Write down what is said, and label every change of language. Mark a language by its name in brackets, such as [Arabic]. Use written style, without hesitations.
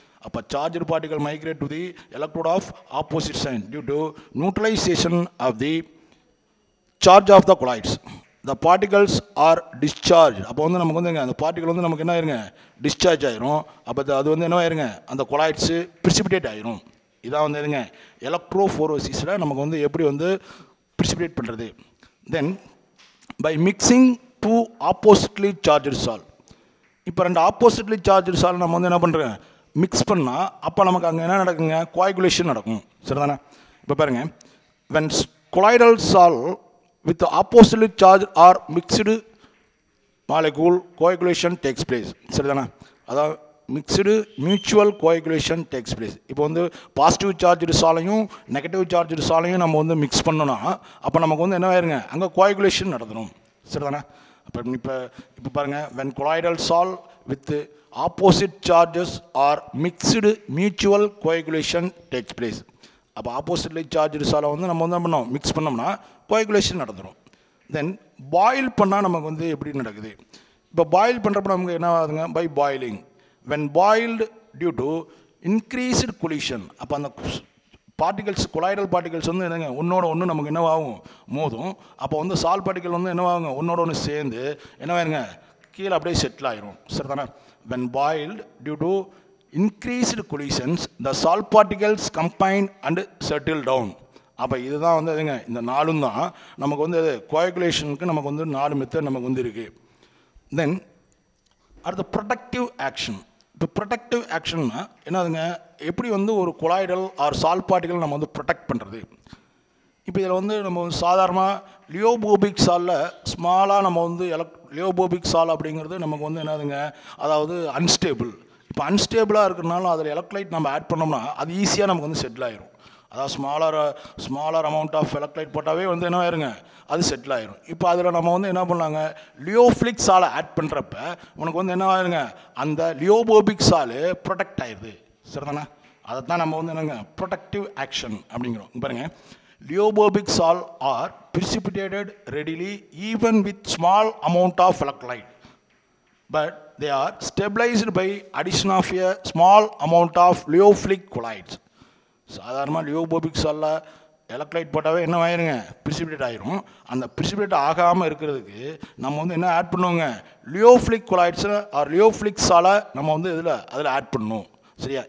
[English] அப்போ charge particle migrate to the electrode of opposite sign due to neutralisation of the charge of the colloids. The particles are discharge. [Tamil] அப்போ வந்து நமக்கு வந்து அந்த particle வந்து நமக்கு என்ன ஆயிருங்க டிஸ்சார்ஜ் ஆயிரும். அப்போ அது வந்து என்ன ஆயிருங்க அந்த கொலாய்ட்ஸு பிரிசிபிடேட் ஆயிரும். இதான் வந்து எதுங்க எலக்ட்ரோஃபோரோசிஸில் நமக்கு வந்து எப்படி வந்து பிரிசிபிடேட் பண்ணுறது. [English] Then by mixing two oppositely charged salt. [Tamil] இப்போ 2 ஆப்போசிட்லி சார்ஜ் சால்ட் நம்ம வந்து என்ன பண்ணுறோம் மிக்ஸ் பண்ணால் அப்போ நமக்கு அங்கே என்ன நடக்குங்க கோஆகுலேஷன் நடக்கும். சரிதானே? இப்போ பாருங்கள் [English] when colloidal salt with the oppositely charged or mixed molecule coagulation takes place. சரிதானே? அதாவது mixed mutual coagulation takes place. [Tamil] இப்போ வந்து பாசிட்டிவ் சார்ஜ் சாலையும் நெகட்டிவ் சார்ஜ் சாலையும் நம்ம வந்து மிக்ஸ் பண்ணோன்னா அப்போ நமக்கு வந்து என்ன ஆயிருங்க அங்கே கோஆகுலேஷன் நடத்தணும். சரிதானே? அப்போ இப்போ பாருங்கள் [English] when colloidal salt with opposite charges are mixed mutual coagulation takes place. [Tamil] அப்போ ஆப்போசிட்லி சார்ஜ் சாலை வந்து நம்ம வந்து என்ன பண்ணோம் மிக்ஸ் பண்ணோம்னா கோஆகுலேஷன் நடந்துடும். தென் பாயில் பண்ணால் நமக்கு வந்து எப்படி நடக்குது. இப்போ பாயில் பண்ணுறப்ப நமக்கு என்ன ஆகுதுங்க [English] By boiling. when boiled due to increased collision. [Tamil] அப்போ அந்த பார்ட்டிகல்ஸ் கொலாய்டல் பார்ட்டிகல்ஸ் வந்து என்னங்க ஒன்றோட ஒன்று நமக்கு என்னவாகும் மோதும். அப்போ வந்து சால்ட் பார்ட்டிகல் வந்து என்னவாகுங்க ஒன்றோட ஒன்று சேர்ந்து என்னவாயிருங்க கீழே அப்படியே செட்டில் ஆயிரும். சரிதானே? [English] when boiled due to increased collisions the salt particles combine and settle down. [Tamil] அப்போ இதுதான் வந்து எதுங்க இந்த 4 தான் நமக்கு வந்து கோஆகுலேஷனுக்கு நமக்கு வந்து 4 மெத்தட் நமக்கு வந்து இருக்குது. தென் அடுத்த ப்ரொடக்டிவ் ஆக்ஷன். இப்போ ப்ரொடக்டிவ் ஆக்ஷன்னா என்னதுங்க எப்படி வந்து ஒரு கொலாய்டல் ஆர் சால்ட் பார்ட்டிகல் நம்ம வந்து ப்ரொடெக்ட் பண்ணுறது. இப்போ இதில் வந்து நம்ம சாதாரணமாக லியோபோபிக் சாலில் ஸ்மாலாக நம்ம வந்து லியோபோபிக் சால் அப்படிங்கிறது நமக்கு வந்து என்னதுங்க அதாவது அன்ஸ்டேபிள். இப்போ அன்ஸ்டேபிளாக இருக்கிறனால அதில் எலக்ட்ரோலைட் நம்ம ஆட் பண்ணோம்னா அது ஈஸியாக நமக்கு வந்து செட்டில் ஆயிரும். அதாவது ஸ்மாலர் அமௌண்ட் ஆஃப் எலக்ட்ரோலைட் போட்டாவே வந்து என்ன ஆயிருங்க அது செட்டில் ஆயிரும். இப்போ அதில் நம்ம வந்து என்ன பண்ணாங்க லியோஃபிலிக் சாலை ஆட் பண்ணுறப்ப உனக்கு வந்து என்ன ஆயிருங்க அந்த லியோபோபிக் சாலு ப்ரொடெக்ட் ஆயிடுது. சரிதானே? அதை தான் நம்ம வந்து என்னங்க ப்ரொடக்டிவ் ஆக்ஷன் அப்படிங்கிறோம். [English] பாருங்கள் lyophobic sol are precipitated readily even with small amount of electrolyte, but they are stabilized by addition of a small amount of lyophilic colloids. [Tamil] சாதாரணமாக லியோபோபிக் சாலில் எலக்ட்ரோலைட் போட்டாவே என்ன ஆயிருங்க பிரிசிபிடேட் ஆயிரும். அந்த பிரிசிபிடேட் ஆகாமல் இருக்கிறதுக்கு நம்ம வந்து என்ன ஆட் பண்ணுவோங்க லியோஃபிலிக் கொலாய்ட்ஸை ஆர் லியோஃபிலிக் சாலை நம்ம வந்து அதில் ஆட் பண்ணணும். சரியா?